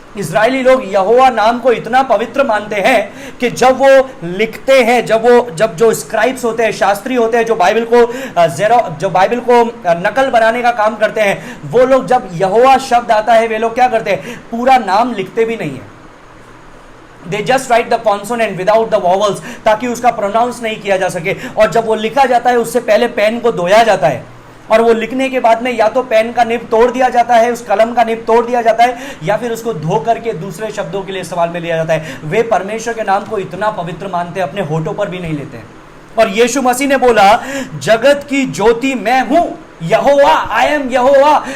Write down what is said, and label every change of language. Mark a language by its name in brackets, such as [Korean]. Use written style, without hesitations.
[Hindi] Israeli लोग यहोवा नाम को इतना पवित्र मानते हैं कि जब वो लिखते हैं, जब जो स्क्राइब्स होते हैं, शास्त्री होते हैं, जो बाइबल को नकल बनाने का काम करते हैं, वो लोग जब यहोवा शब्द आता है वे लोग क्या करते हैं? पूरा नाम लिखते भी नहीं है। [English] They just write the consonant without the vowels, [Hindi] ताकि उसका प्रोनाउंस नहीं किया जा सके। और जब वो लिखा जाता है उससे पहले पेन को धोया जाता है, और वो लिखने के बाद में या तो पेन का निब तोड़ दिया जाता है, उस कलम का निब तोड़ दिया जाता है, या फिर उसको धो करके दूसरे शब्दों के लिए इस्तेमाल में लिया जाता है। वे परमेश्वर के नाम को इतना पवित्र मानते हैं, अपने होठों पर भी नहीं लेते हैं। और यीशु मसीह ने बोला जगत की ज्योति मैं हूं, यहोवा, [English] I am [Hindi] यहोवा।